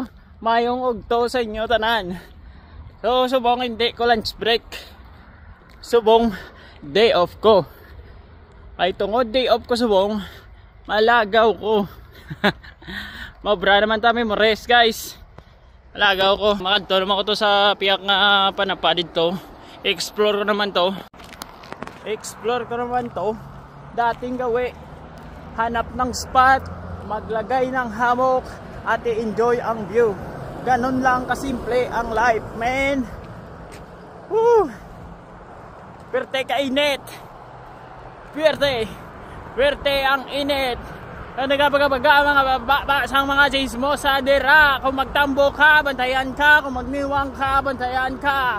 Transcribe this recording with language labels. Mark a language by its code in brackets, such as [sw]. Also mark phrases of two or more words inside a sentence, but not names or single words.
[hil] Mayong ugto sa inyo tanan. So subong hindi ko [en] lunch break. [hil] Subong [en] day off [hil] ko. Ay tungod [en] day off [hil] ko subong, malagaw ko. Mabra naman tayo mo rest guys. Malagaw ko. Makadto naman ko to sa piyak nga panapa dito. Explore ko naman to. Dating gawi. [tl] Hanap ng spot, maglagay ng hammock at i-enjoy ang view. Ganon lang kasimple ang life, [en] man. Woo! [hil] Pwerte kainit. Pwerte ang init. Nagapagabaga mga babasang mga chismosa dira. Kung magtambo ka, bantayan ka. Kung magniwang ka, bantayan ka.